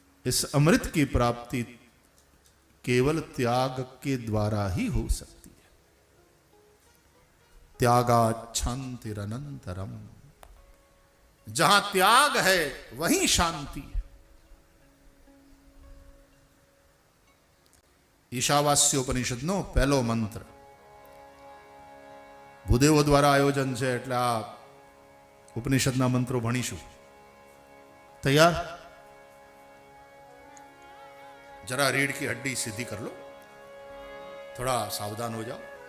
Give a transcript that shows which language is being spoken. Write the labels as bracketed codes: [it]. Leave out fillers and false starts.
[hi] इस अमृत की प्राप्ति केवल त्याग के द्वारा ही हो सकती है। [sa] त्यागाच्छांतिरनंतरम, [hi] जहां त्याग है वहीं शांति है। [gu] ईशावास्योपनिषदનો પહેલો મંત્ર ભૂદેવો દ્વારા આયોજન છે, એટલે આ ઉપનિષદના મંત્રો ભણીશું। તૈયાર? [hi] जरा रीढ़ की हड्डी सीधी कर लो, थोड़ा सावधान हो जाओ।